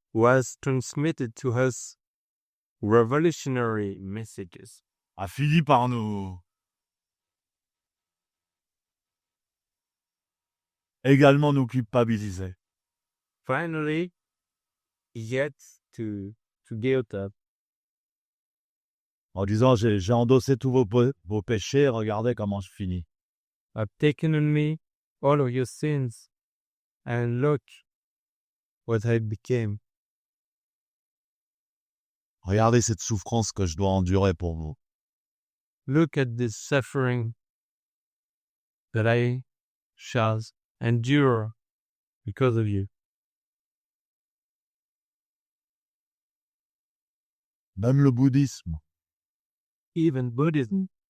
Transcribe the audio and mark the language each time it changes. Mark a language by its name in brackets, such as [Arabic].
[English] was transmitted to us revolutionary messages, [French] a fini par nous également nous culpabiliser. [English] finally yet to guilt us, [French] En disant, j'ai endossé tous vos péchés, regardez comment je finis. [English] have taken on me all of your sins, and look what I became. [French] Regardez cette souffrance que je dois endurer pour vous. [English] Look at this suffering that I shall endure because of you. [French] Même le bouddhisme, [English] Even Buddhism